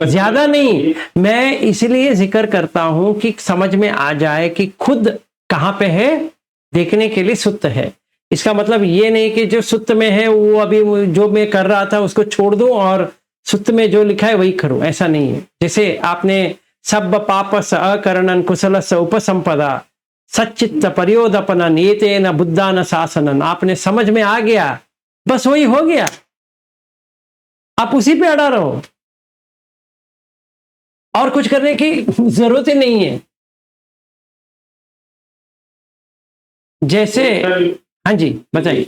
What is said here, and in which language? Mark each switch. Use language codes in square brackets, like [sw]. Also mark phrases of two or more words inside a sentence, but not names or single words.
[hi] ज्यादा नहीं, मैं इसलिए जिक्र करता हूं कि समझ में आ जाए कि खुद कहां पे है, देखने के लिए सुत्त है। इसका मतलब ये नहीं कि जो सुत्त में है वो अभी जो मैं कर रहा था उसको छोड़ दूं और सुत्त में जो लिखा है वही करूं, ऐसा नहीं है। जैसे आपने [pi] सब पापस अकरणन कुशलस उपसंपदा सच्चित्त परियोदपनन एतेन बुद्धान शासनन, [hi] आपने समझ में आ गया, बस वही हो गया, आप उसी पे अड़ा रहो, और कुछ करने की जरूरत ही नहीं है। जैसे हाँ जी बताइए।